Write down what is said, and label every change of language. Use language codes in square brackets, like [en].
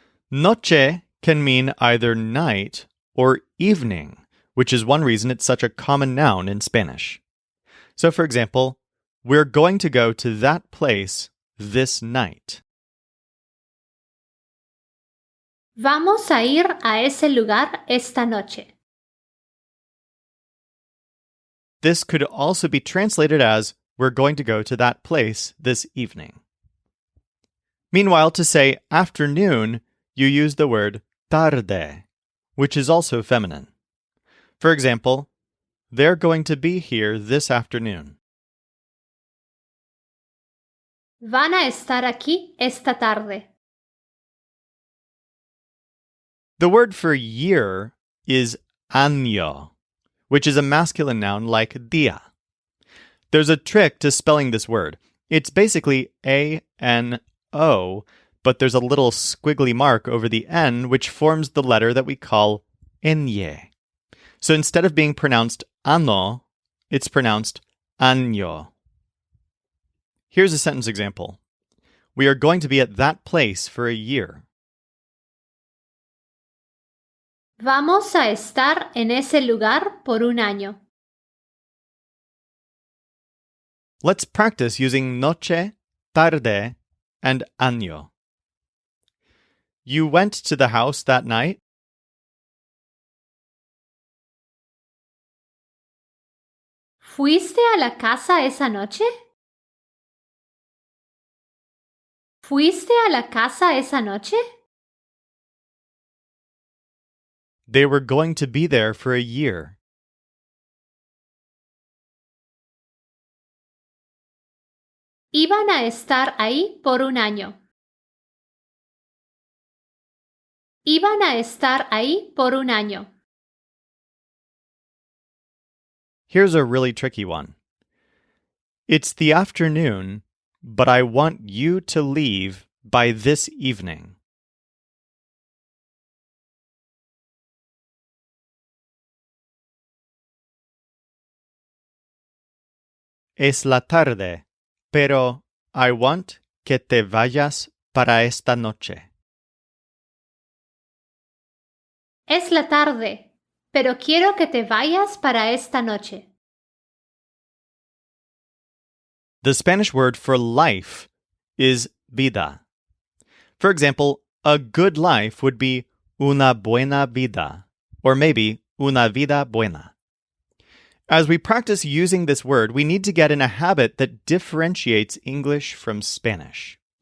[en] Noche can mean either night or evening, which is one reason it's such a common noun in Spanish. So, for example, we're going to go to that place this night. [es] Vamos a ir a ese lugar esta noche. [en] This could also be translated as, we're going to go to that place this evening. Meanwhile, to say afternoon, you use the word tarde, which is also feminine. For example, they're going to be here this afternoon. [es] Van a estar aquí esta tarde. [en] The word for year is año, which is a masculine noun like dia. There's a trick to spelling this word. It's basically A-N-O, but there's a little squiggly mark over the N, which forms the letter that we call ñe. So instead of being pronounced ano, it's pronounced año. Here's a sentence example. We are going to be at that place for a year. [es] Vamos a estar en ese lugar por un año. [en] Let's practice using noche, tarde, and año. You went to the house that night? [es] ¿Fuiste a la casa esa noche? ¿Fuiste a la casa esa noche? [en] They were going to be there for a year. [es] Iban a estar ahí por un año. Iban a estar ahí por un año. [en] Here's a really tricky one. It's the afternoon, but I want you to leave by this evening. [es] Es la tarde, pero [en] I want [es] que te vayas para esta noche. Es la tarde, pero quiero que te vayas para esta noche. [en] The Spanish word for life is vida. For example, a good life would be [es] una buena vida, [en] or maybe [es] una vida buena. [en] As we practice using this word, we need to get in a habit that differentiates English from Spanish.